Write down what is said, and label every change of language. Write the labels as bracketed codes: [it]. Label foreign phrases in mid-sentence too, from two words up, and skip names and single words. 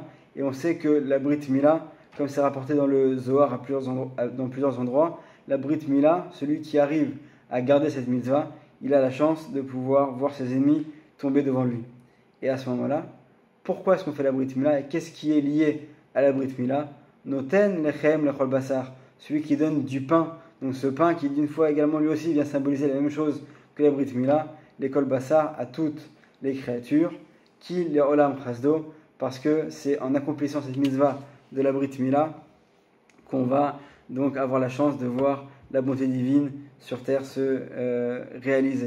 [fr] Et on sait que la Brit Mila, comme c'est rapporté dans le Zohar dans plusieurs endroits, la Brit Mila, celui qui arrive à garder cette mitzvah, il a la chance de pouvoir voir ses ennemis tomber devant lui. Et à ce moment-là, pourquoi est-ce qu'on fait la Brit Mila et qu'est-ce qui est lié à la Brit Mila ? [he] נותן לחם לכל בשר, [fr] celui qui donne du pain. Donc ce pain qui d'une fois également lui aussi vient symboliser la même chose que la Brit Mila, [he] לכל בשר [fr] à toutes les créatures, qui [he] לעולם חסדו, [fr] parce que c'est en accomplissant cette mitzvah de la Brit Mila qu'on va donc avoir la chance de voir la bonté divine sur terre se réaliser.